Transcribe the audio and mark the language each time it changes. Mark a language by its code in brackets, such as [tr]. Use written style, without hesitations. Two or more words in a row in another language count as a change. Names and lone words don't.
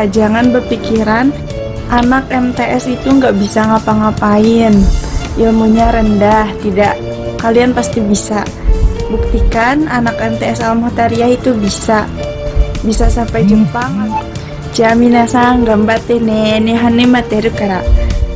[id] Jangan berpikiran anak MTS itu nggak bisa ngapa-ngapain, ilmunya rendah. Tidak, kalian pasti bisa. Buktikan anak MTS Al-Mukhtariyah itu bisa sampai Jepang. [ja] じゃあ皆さん頑張ってね。日本に待ってるから。